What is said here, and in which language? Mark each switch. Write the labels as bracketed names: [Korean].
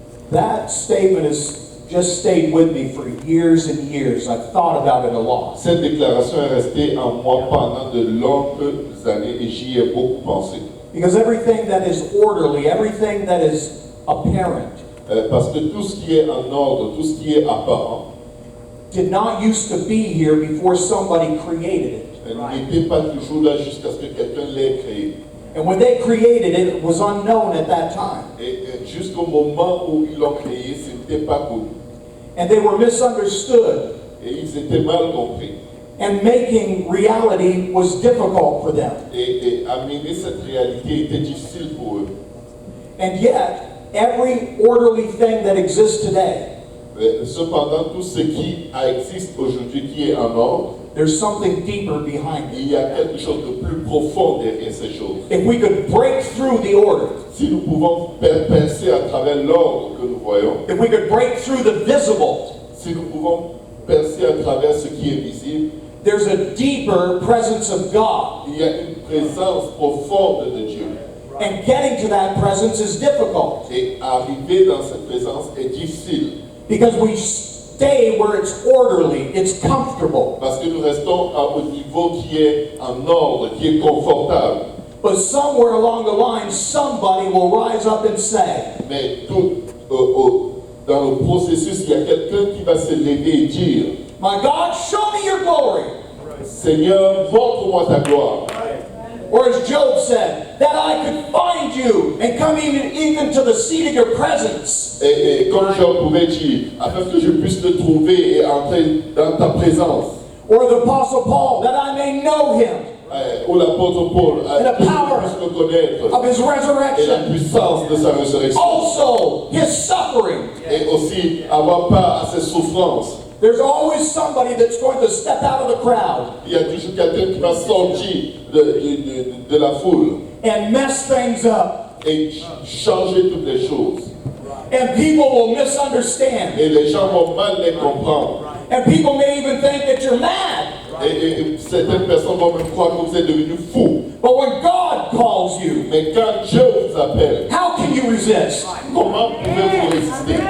[English] That statement has just stayed with me for years and years. I've thought about it a lot. [French] Cette déclaration est restée en moi pendant de longues années et j'y ai beaucoup pensé. [English] Because everything that is orderly, everything that is apparent, [French] Parce que tout ce qui est en ordre, tout ce qui est apparent, [English] did not used to be here before somebody created it. [French] n'était pas toujours là jusqu'à ce que quelqu'un l'ait créé. [English] And when they created it, it was unknown at that time. [French] Et jusqu'au moment où ils l'ont créé, ce n'était pas connu. [English] And they were misunderstood. [French] Et ils étaient mal compris. [English] And making reality was difficult for them. [French] Et amener cette réalité était difficile pour eux. [English] And yet, every orderly thing that exists today, [French] Cependant, tout ce qui existe aujourd'hui, qui est en ordre, [English] there's something deeper behind it. [French] il y a quelque chose de plus profond derrière ces choses. [English] If we could break through the order, [French] Si nous pouvons penser à travers l'ordre que nous voyons, [English] if we could break through the visible, [French] si nous pouvons penser à travers ce qui est visible, [English] there's a deeper presence of God. [French] il y a une présence profonde de Dieu. [English] And getting to that presence is difficult [French] Et arriver dans cette présence est difficile [English] because we stay where it's orderly, it's comfortable. [French] parce que nous restons au niveau qui est en ordre, qui est confortable. [English] But somewhere along the line, somebody will rise up and say, [French] Mais tout dans le processus, il y a quelqu'un qui va se lever et dire, [English] My God, show me your glory. [French] Seigneur, montre-moi ta gloire. [English] Or as Job said, that I could find you and come even to the seat of your presence. [French] Et comme Job pouvait dire, afin que je puisse te trouver et entrer dans ta présence. [English] Or the Apostle Paul, that I may know him, [French] Ou l'apôtre Paul, [English] And the [French] que je [English] power [French] puisse le connaître. [English] of his [French] Et la [English] resurrection. [French] puissance de sa résurrection. [English] Also, his suffering. [French] Et aussi avoir part à ses souffrances. [English] There's always somebody that's going to step out of the crowd [French] Il y a toujours quelqu'un qui va sortir de la foule [English] and mess things up. [French] et changer toutes les choses. [English] And people will misunderstand. [French] Et les gens vont mal les comprendre. [English] And people may even think that you're mad. [French] Et certaines personnes vont même croire que vous êtes devenu fou. [English] But when God calls you, [French] Mais quand Dieu vous appelle, [English] how can you resist? [French] comment pouvez-vous résister?